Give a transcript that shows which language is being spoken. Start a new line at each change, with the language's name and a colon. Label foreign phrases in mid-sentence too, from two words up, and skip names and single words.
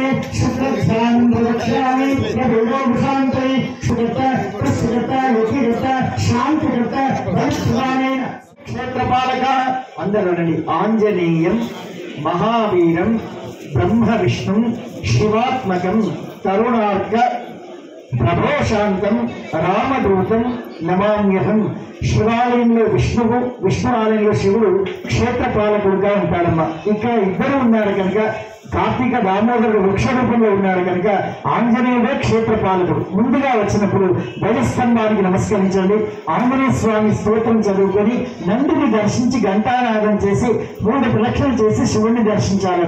Sanskrit: शुक्रध्यानं दर्शयामि प्रभुरो शांते शुक्रता प्रसुरता योगिरता शांतिरता बलस्थानेन क्षेत्रपालक अंदरनि आंजनेयं महावीरं ब्रह्म विष्णु शिवात्मकं तरुणार्क प्रभोशांतं रामदूतं नमाम्यहं
Telugu: శివాలయంలో విష్ణువు, విష్ణు ఆలయంలో శివుడు క్షేత్రపాలకుడుగా ఉంటాడమ్మా. ఇక్కడ ఇద్దరు ఉన్నారు కనుక కార్తీక దామోదరుడు వృక్ష రూపంలో ఉన్నాడు కనుక ఆంజనేయుడే క్షేత్రపాలకుడు. ముందుగా వచ్చినప్పుడు ధ్వజస్తంభానికి నమస్కరించండి, ఆంజనేయ స్వామి స్తోత్రం చదువుకొని నందిని దర్శించి ఘంటానాదం చేసి 3 ప్రదక్షిణలు చేసి శివుణ్ణి దర్శించాలట.